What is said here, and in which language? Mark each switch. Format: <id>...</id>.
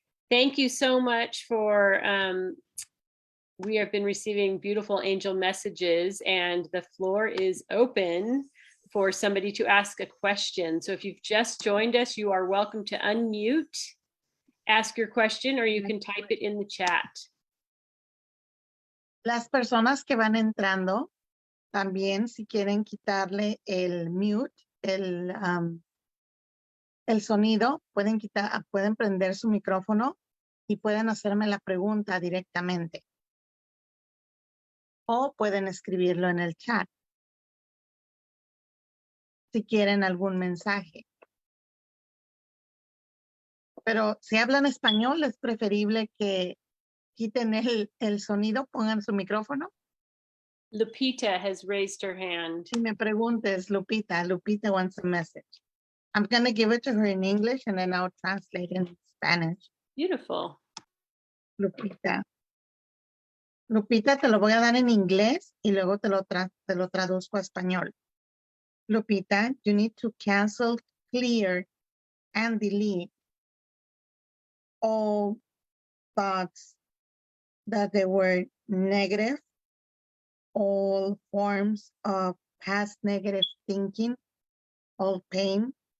<en>Thank you so much for, we have been receiving beautiful angel messages, and the floor is open for somebody to ask a question. So if you've just joined us, you are welcome to unmute, ask your question, or you can type it in the chat.</en> <es>Las personas que van entrando, también si quieren quitarle el mute, el sonido, pueden prender su micrófono y pueden hacerme la pregunta directamente. O pueden escribirlo en el chat. Si quieren algún mensaje. Pero si hablan español, es preferible que quiten el sonido, pongan su micrófono.</es> <en>Lupita has raised her hand.</en> <es>Si me preguntes,</es> <en>Lupita wants a message. I'm going to give it to her in English and then I'll translate in Spanish. Beautiful. Lupita.</en> <es>Lupita, te lo voy a dar en inglés y luego te lo traduzco a español.</es> <en>Lupita, you need to cancel, clear, and delete all thoughts that they were negative, all forms of past negative thinking, all pain.</en>